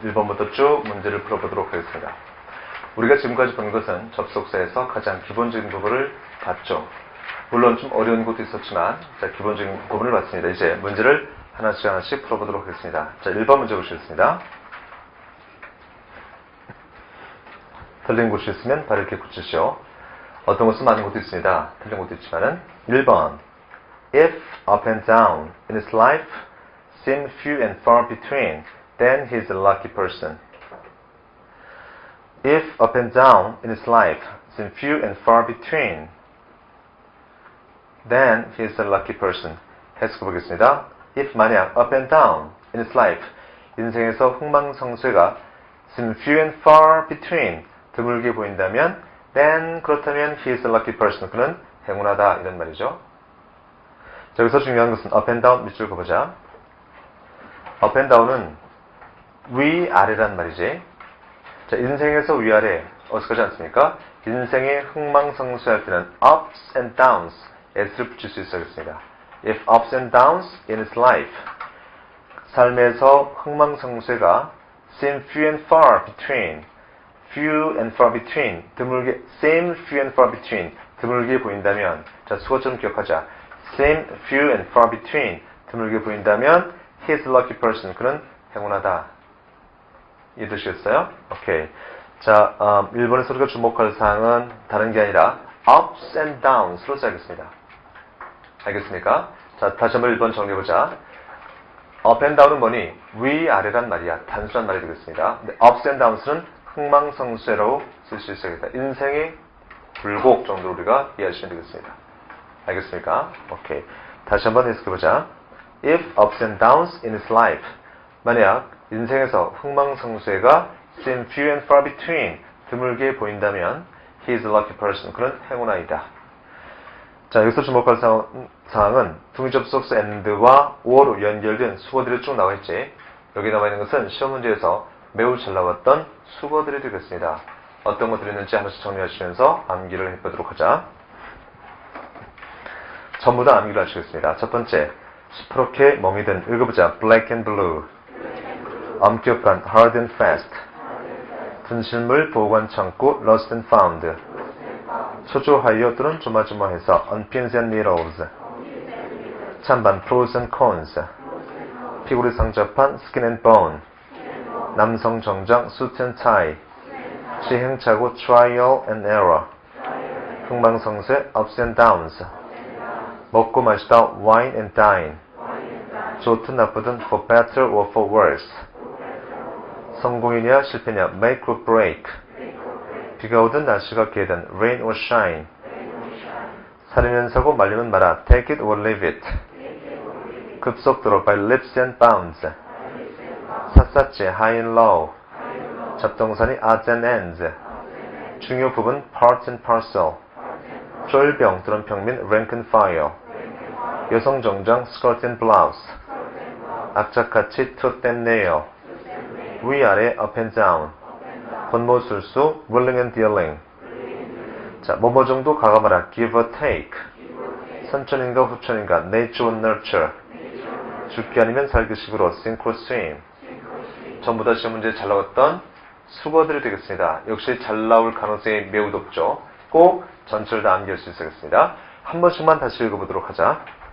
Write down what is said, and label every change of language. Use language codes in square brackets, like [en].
[ko] 1번부터 쭉 문제를 풀어보도록 하겠습니다. 우리가 지금까지 본 것은 접속사에서 가장 기본적인 부분을 봤죠. 물론 좀 어려운 것도 있었지만 자, 기본적인 부분을 봤습니다. 이제 문제를 하나씩 풀어보도록 하겠습니다. 자, 1번 문제 보시겠습니다. 틀린 곳이 있으면 바르게 붙이시오. 어떤 것은 많은 것도 있습니다. 틀린 것도 있지만은 1번 [en] If up and down in his life seem few and far between, then he is a lucky person. If up and down in his life seem few and far between, then he is a lucky person. [ko] 해석해 보겠습니다. [en] If [ko] 만약 [en] up and down in his life [ko] 인생에서 흥망성쇠가 [en] seem few and far between [ko] 드물게 보인다면 [en] then [ko] 그렇다면 [en] he is a lucky person. [ko] 그는 행운하다 이런 말이죠. 자, 여기서 중요한 것은 up and down 밑줄 그어보자. up and down은 위아래란 말이지. 자, 인생에서 위아래 어색하지 않습니까? 인생의 흥망성쇠할 때는 ups and downs s를 붙일 수 있어야겠습니다. [en] If ups and downs in his life [ko] 삶에서 흥망성쇠가 [en] seem few and far between few and far between [ko] 드물게 [en] seem few and far between [ko] 드물게 보인다면, 자, 수거처럼 기억하자. [en] seem few and far between. [ko] 드물게 보인다면, [en] he is a lucky person. [ko] 그는 행운하다. 이해되시겠어요? 오케이. 자, 1번에서 우리가 주목할 사항은 다른 게 아니라 ups and downs로 써야겠습니다. 알겠습니까? 자, 다시 한번 1번 정리해보자. up and down은 뭐니? 위아래란 말이야. 단순한 말이 되겠습니다. 근데 ups and downs는 흥망성쇠로 쓸 수 있어야겠다. 인생의 굴곡 정도로 우리가 이해하시면 되겠습니다. 알겠습니까? 오케이. 다시 한번 해석해보자. [en] If ups and downs in his life. [ko] 만약 인생에서 흥망성쇠가 [en] seem few and far between. [ko] 드물게 보인다면 [en] he is a lucky person. [ko] 그는 행운아이다. 자, 여기서 주목할 사항은 동의접속사 and와 or로 연결된 수거들이 쭉 나와 있지. 여기 나와 있는 것은 시험 문제에서 매우 잘 나왔던 수거들이 되겠습니다. 어떤 것들이 있는지 하나씩 정리하시면서 암기를 해보도록 하자. 전부 다 암기를 하시겠습니다. 첫 번째, 시퍼렇게 멍이 든 읽어보자. [en] black and blue. [ko] 엄격한 hard and fast. 분실물 보관 창고 lost and found. 초조하여 또는 조마조마해서 on pins and needles. 찬반 pros and cons. 피골이 상접한 skin and bone. 남성 정장 suit and tie. 시행착오 trial and error. 흥망성쇠 ups and downs. 먹고 마시다 wine and dine. 좋든 나쁘든 for better or for worse. 성공이냐 실패냐 make or break. 비가 오든 날씨가 개든 rain or shine. 사리면 사고 말리면 마라 take it or leave it. 급속도로 by leaps and bounds. 샅샅이 high and low. 잡동사니 odds and ends. 중요 부분 part and parcel. 쫄병 또는 평민 rank and file. 여성 정장 skirt and blouse. 악착같이 tooth and nail. 위아래 up and down. 권모술수 willing and dealing. 자, 뭐뭐 정도 가감하라 give or take. 선천인가 후천인가 nature or nurture. 죽기 아니면 살기식으로 sink or swim. 전부 다 시험 문제에 잘 나왔던 수거들이 되겠습니다. 역시 잘 나올 가능성이 매우 높죠. 꼭 전체를 다 암기할 수 있겠습니다. 한 번씩만 다시 읽어보도록 하자.